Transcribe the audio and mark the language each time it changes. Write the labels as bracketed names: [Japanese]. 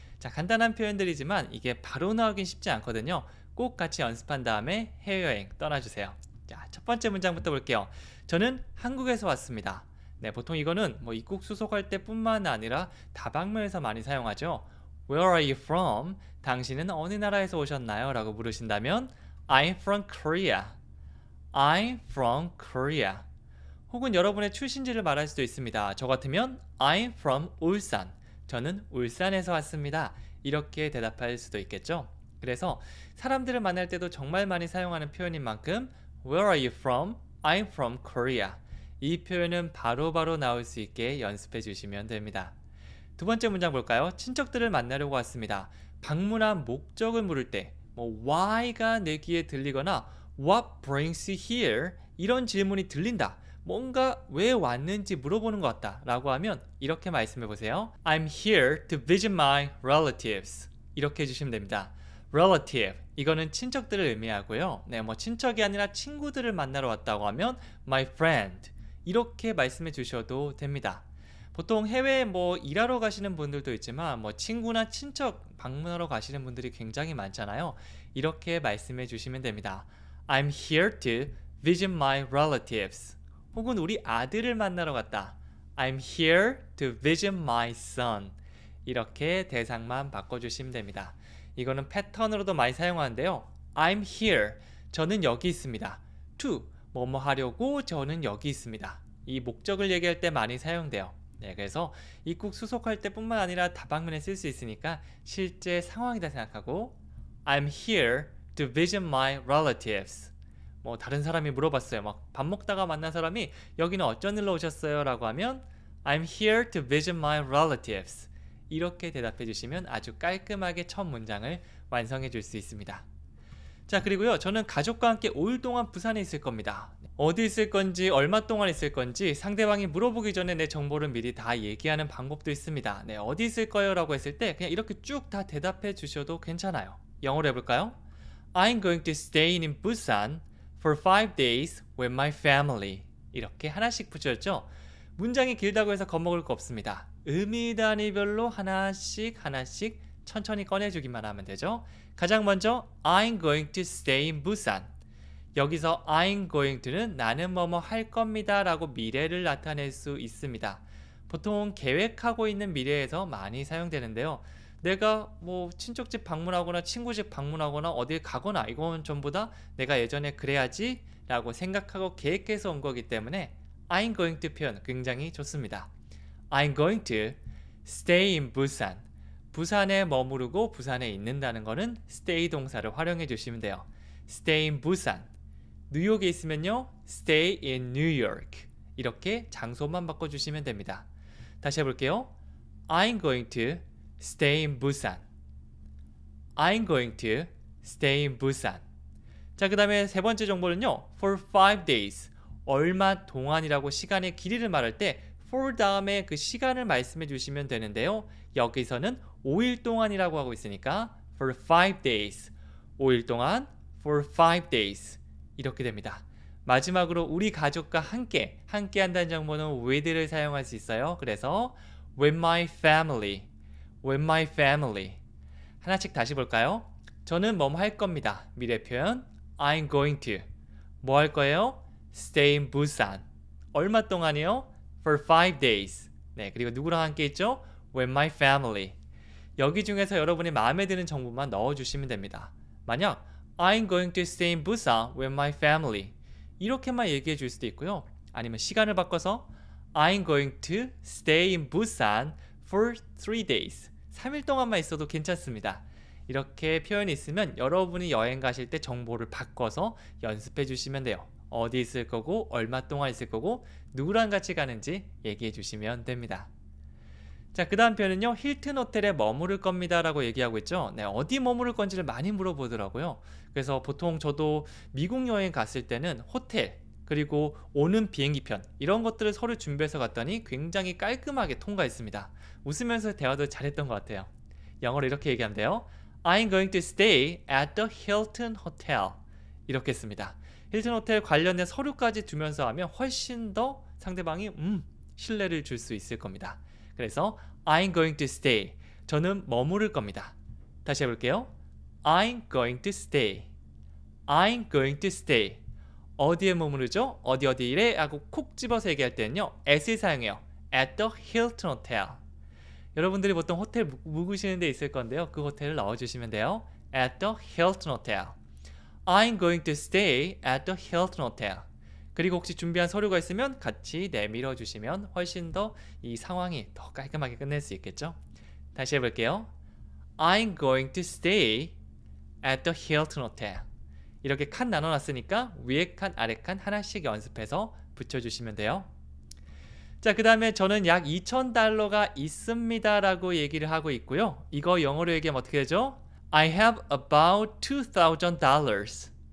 [Korean] 자, 간단한 표현들이지만 이게 바로 나오긴 쉽지 않거든요. 꼭 같이 연습한 다음에 해외여행 떠나주세요. 자, 첫 번째 문장부터 볼게요. 저는 한국에서 왔습니다. 네, 보통 이거는 뭐 입국 수속할 때뿐만 아니라 다방면에서 많이 사용하죠. [English] Where are you from? [Korean] 당신은 어느 나라에서 오셨나요? 라고 물으신다면 [English] I'm from Korea. I'm from Korea. [Korean] 혹은 여러분의 출신지를 말할 수도 있습니다. 저 같으면 [English] I'm from [Korean] 울산. 저는 울산에서 왔습니다. 이렇게 대답할 수도 있겠죠. 그래서 사람들을 만날 때도 정말 많이 사용하는 표현인 만큼 [English] Where are you from? I'm from Korea. [Korean] 이 표현은 바로바로 나올 수 있게 연습해 주시면 됩니다. 두 번째 문장 볼까요? 친척들을 만나려고 왔습니다. 방문한 목적을 물을 때 why가 내 귀에 들리거나 [English] what brings you here? [Korean] 이런 질문이 들린다. 뭔가 왜 왔는지 물어보는 것 같다 라고 하면 이렇게 말씀해 보세요. [English] I'm here to visit my relatives. [Korean] 이렇게 해주시면 됩니다. relative, 이거는 친척들을 의미하고요. 네, 뭐 친척이 아니라 친구들을 만나러 왔다고 하면 [English] my friend. [Korean] 이렇게 말씀해 주셔도 됩니다. 보통 해외에 뭐 일하러 가시는 분들도 있지만 뭐 친구나 친척 방문하러 가시는 분들이 굉장히 많잖아요. 이렇게 말씀해 주시면 됩니다. [English] I'm here to visit my relatives. [Korean] 혹은 우리 아들을 만나러 갔다. [English] I'm here to visit my son. [Korean] 이렇게 대상만 바꿔주시면 됩니다. 이거는 패턴으로도 많이 사용하는데요. [English] I'm here. [Korean] 저는 여기 있습니다. to. 뭐뭐 하려고 저는 여기 있습니다. 이 목적을 얘기할 때 많이 사용돼요. 네, 그래서 입국 수속할 때뿐만 아니라 다방면에 쓸 수 있으니까 실제 상황이다 생각하고 [English] I'm here to visit my relatives. [Korean] 뭐 다른 사람이 물어봤어요. 막 밥 먹다가 만난 사람이 여기는 어쩐 일로 오셨어요? 라고 하면 [English] I'm here to visit my relatives. [Korean] 이렇게 대답해 주시면 아주 깔끔하게 첫 문장을 완성해 줄 수 있습니다. 자, 그리고요. 저는 가족과 함께 5일 동안 부산에 있을 겁니다. 어디 있을 건지, 얼마 동안 있을 건지 상대방이 물어보기 전에 내 정보를 미리 다 얘기하는 방법도 있습니다. 네, 어디 있을 거예요? 라고 했을 때 그냥 이렇게 쭉 다 대답해 주셔도 괜찮아요. 영어로 해볼까요? [English] I'm going to stay in Busan for 5 days with my family. [Korean] 이렇게 하나씩 붙였죠? 문장이 길다고 해서 겁먹을 거 없습니다. 의미 단위별로 하나씩 천천히 꺼내주기만 하면 되죠. 가장 먼저 [English] I'm going to stay in Busan. [Korean] 여기서 [English] I'm going to [Korean] 는 나는 뭐뭐 할 겁니다 라고 미래를 나타낼 수 있습니다. 보통 계획하고 있는 미래에서 많이 사용되는데요. 내가 뭐 친척집 방문하거나 친구집 방문하거나 어딜 가거나 이건 전부 다 내가 예전에 그래야지 라고 생각하고 계획해서 온 거기 때문에 [English] I'm going to [Korean] 표현 굉장히 좋습니다. [English] I'm going to stay in Busan. [Korean] 부산에 머무르고 부산에 있는다는 거는 stay 동사를 활용해 주시면 돼요. [English] stay in Busan. [Korean] 뉴욕에 있으면요 [English] stay in New York. [Korean] 이렇게 장소만 바꿔주시면 됩니다. 다시 해볼게요. I'm going to stay in Busan. I'm going to stay in Busan. 자, 그 다음에 세 번째 정보는요. [English] for 5 days. [Korean] 얼마 동안이라고 시간의 길이를 말할 때 for 다음에 그 시간을 말씀해 주시면 되는데요. 여기서는 5일 동안이라고 하고 있으니까 [English] for 5 days. [Korean] 5일 동안 [English] for 5 days. [Korean] 이렇게 됩니다. 마지막으로 우리 가족과 함께 한다는 정보는 with를 사용할 수 있어요. 그래서 [English] with my family. with my family. [Korean] 하나씩 다시 볼까요? 저는 뭐뭐 할 겁니다. 미래 표현 [English] I'm going to. [Korean] 뭐 할 거예요? [English] Stay in Busan. [Korean] 얼마 동안이요? [English] For 5 days. [Korean] 네, 그리고 누구랑 함께 있죠? [English] With my family. [Korean] 여기 중에서 여러분이 마음에 드는 정보만 넣어주시면 됩니다. 만약 [English] I'm going to stay in Busan with my family. [Korean] 이렇게만 얘기해 줄 수도 있고요. 아니면 시간을 바꿔서 [English] I'm going to stay in Busan for 3 days. [Korean] 3일 동안만 있어도 괜찮습니다. 이렇게 표현이 있으면 여러분이 여행 가실 때 정보를 바꿔서 연습해 주시면 돼요. 어디 있을 거고 얼마 동안 있을 거고 누구랑 같이 가는지 얘기해 주시면 됩니다. 자, 그 다음 표현은요. 힐튼 호텔에 머무를 겁니다 라고 얘기하고 있죠. 네, 어디 머무를 건지를 많이 물어보더라고요. 그래서 보통 저도 미국 여행 갔을 때는 호텔 그리고 오는 비행기편 이런 것들을 서류 준비해서 갔더니 굉장히 깔끔하게 통과했습니다. 웃으면서 대화도 잘했던 것 같아요. 영어로 이렇게 얘기하면 돼요. [English] I'm going to stay at the Hilton Hotel. [Korean] 이렇게 씁니다. 힐튼 호텔 관련된 서류까지 두면서 하면 훨씬 더 상대방이 신뢰를 줄 수 있을 겁니다. 그래서 [English] I'm going to stay. [Korean] 저는 머무를 겁니다. 다시 해볼게요. [English] I'm going to stay. I'm going to stay. [Korean] 어디에 머무르죠? 어디에 하고 콕 집어서 얘기할 때는요. [English] at을 [Korean] 사용해요. [English] at the Hilton Hotel. [Korean] 여러분들이 보통 호텔 묵으시는 데 있을 건데요. 그 호텔을 넣어주시면 돼요. [English] at the Hilton Hotel. I'm going to stay at the Hilton Hotel. [Korean] 그리고 혹시 준비한 서류가 있으면 같이 내밀어 주시면 훨씬 더 이 상황이 더 깔끔하게 끝낼 수 있겠죠? 다시 해볼게요. [English] I'm going to stay at the Hilton Hotel. [Korean] 이렇게 칸 나눠놨으니까 위에 칸, 아래 칸 하나씩 연습해서 붙여주시면 돼요. 자, 그 다음에 저는 약 $2,000가 있습니다 라고 얘기를 하고 있고요. 이거 영어로 얘기하면 어떻게 되죠? [English] I have about $2,000.